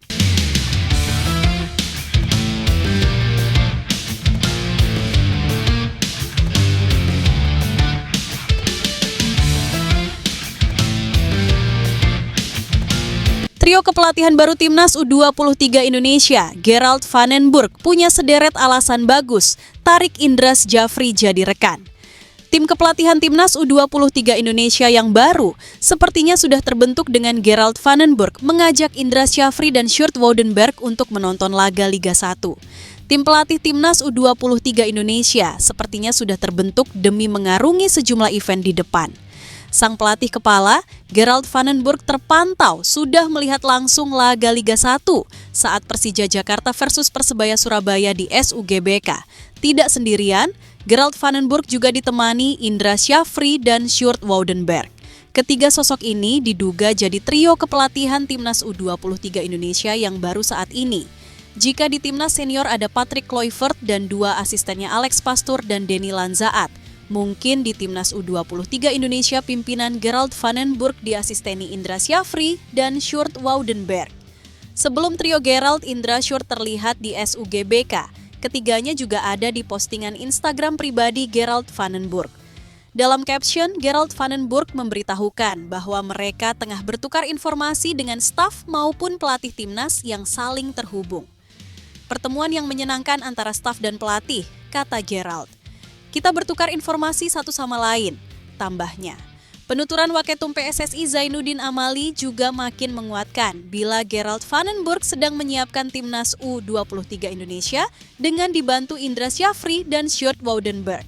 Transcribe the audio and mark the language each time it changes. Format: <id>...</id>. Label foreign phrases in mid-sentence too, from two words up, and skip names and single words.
<id>Trio kepelatihan baru timnas U23 Indonesia, Gerald Van den Burg, punya sederet alasan bagus tarik Indras Jafri jadi rekan. Tim kepelatihan timnas U23 Indonesia yang baru sepertinya sudah terbentuk dengan Gerald Van den Burg mengajak Indras Jafri dan Sjoerd Woudenberg untuk menonton laga Liga 1. Tim pelatih timnas U23 Indonesia sepertinya sudah terbentuk demi mengarungi sejumlah event di depan. Sang pelatih kepala, Gerald Van den Burg terpantau sudah melihat langsung laga Liga 1 saat Persija Jakarta versus Persebaya Surabaya di SUGBK. Tidak sendirian, Gerald Van den Burg juga ditemani Indras Jafri dan Sjoerd Woudenberg. Ketiga sosok ini diduga jadi trio kepelatihan timnas U23 Indonesia yang baru saat ini. Jika di timnas senior ada Patrick Kluivert dan 2 asistennya Alex Pastoor dan Denny Lanzaat. Mungkin di timnas U23 Indonesia pimpinan Gerald Van den Burg diasisteni Indras Jafri dan Sjoerd Woudenberg. Sebelum trio Gerald, Indra, Sjoerd terlihat di SUGBK. Ketiganya juga ada di postingan Instagram pribadi Gerald Van den Burg. Dalam caption, Gerald Van den Burg memberitahukan bahwa mereka tengah bertukar informasi dengan staf maupun pelatih timnas yang saling terhubung. Pertemuan yang menyenangkan antara staf dan pelatih, kata Gerald. Kita bertukar informasi satu sama lain, tambahnya. Penuturan Waketum PSSI Zainuddin Amali juga makin menguatkan bila Gerald Van den Burg sedang menyiapkan timnas U23 Indonesia dengan dibantu Indras Jafri dan Sjoerd Woudenberg.</id>